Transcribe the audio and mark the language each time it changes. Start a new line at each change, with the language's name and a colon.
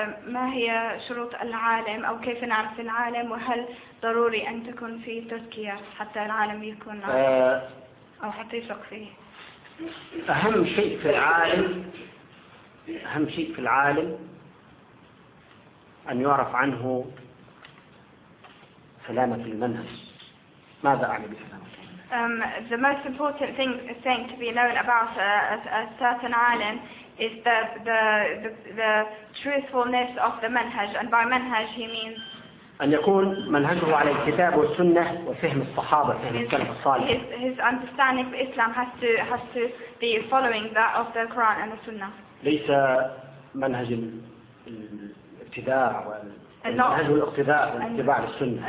Arabic: ما هي شروط العالم أو كيف نعرف العالم وهل ضروري أن تكون في تزكيه حتى العالم يكون أو حتى يثق فيه؟ أهم شيء في العالم أن يعرف عنه سلامة المنهج. ماذا أعني بسلامة؟
English: The most important thing to be known about a certain alim is the truthfulness of the manhaj, and by manhaj he means
Arabic: أن يكون منهجه على الكتاب والسنة وفهم الصحابة فهم السلف الصالح.
English: His understanding of Islam has to be following that of the Quran and the Sunnah.
Arabic: ليس منهج الابتداع والمنهج الاقتداء والاتباع للسنة.